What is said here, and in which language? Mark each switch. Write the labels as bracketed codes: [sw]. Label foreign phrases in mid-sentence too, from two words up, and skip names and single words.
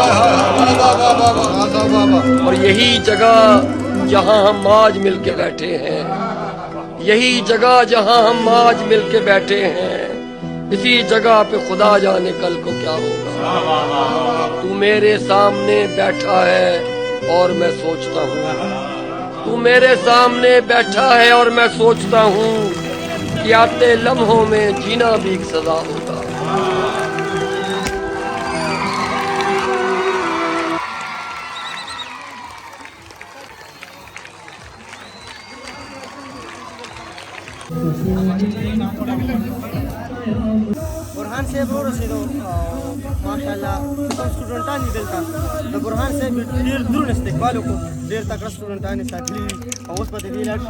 [hi] और यही जगह जहाँ हम आज मिलके बैठे हैं, यही जगह जहाँ हम आज मिलके बैठे हैं, इसी जगह पे खुदा जाने कल को क्या होगा। तू मेरे सामने बैठा है और मैं सोचता हूँ, तू मेरे सामने बैठा है और मैं सोचता हूँ कि आते लम्हों में जीना भी एक सजा होगा। [ps] برهان صاحب ورسېدو او ماشاءالله کوم سټوډنټان دي دلته د برهان صاحب ډېر دروند استقبال وکړو، ډېر تکړه سټوډنټان یې ساتلي دي او اوس به د دې لاړ شي.